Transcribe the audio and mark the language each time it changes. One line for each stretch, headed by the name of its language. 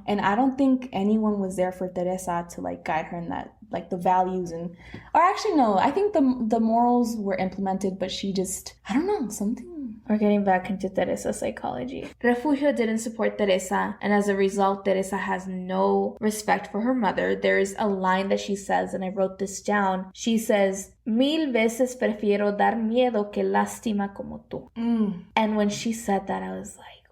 English: And I don't think anyone was there for Teresa to like guide her in that, like the values I think the morals were implemented, but she just, I don't know, something. We're getting back into Teresa's psychology. Refugio didn't support Teresa, and as a result, Teresa has no respect for her mother. There's a line that she says, and I wrote this down. She says,
Spanish: "Mil veces prefiero dar miedo que lástima como tú."
English: And when she said that, I was like,